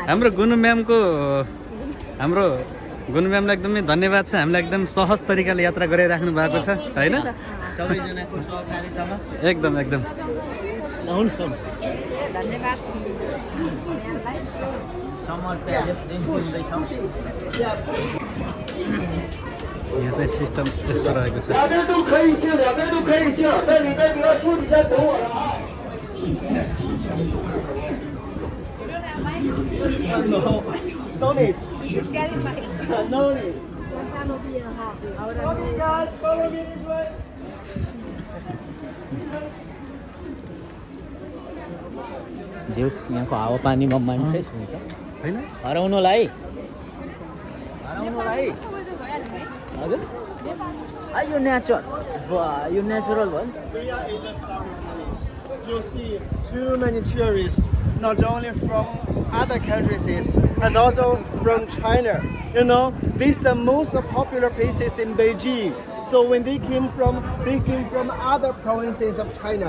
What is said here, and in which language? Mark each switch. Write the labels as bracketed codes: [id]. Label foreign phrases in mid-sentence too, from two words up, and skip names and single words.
[ne] हाम्रो गुनु म्यामको हाम्रो गुनु म्यामलाई एकदमै धन्यवाद छ हामीलाई एकदम सहज तरिकाले यात्रा गराइराख्नु भएको छ होइन सबैजनाको सहकारितामा एकदम एकदम धन्यवाद समर प्यालेस देखिँदैछ यहाँ चाहिँ सिस्टम यस्तो रहेको छ [zh] 两边都可以进，两边都可以进，在里边你要说你先等我了啊。 [en] No need. No need. Okay, guys, follow me this way. [ne] जेउस यहाँको हावापानीमा मान्छे हुन्छ होइन हराउनुलाई हजुर यो नेचर यो नेचुरल भयो [en] You see too many tourists, not only from other countries and also from China. You know, these are the most popular places in Beijing. So when they came from other provinces of China.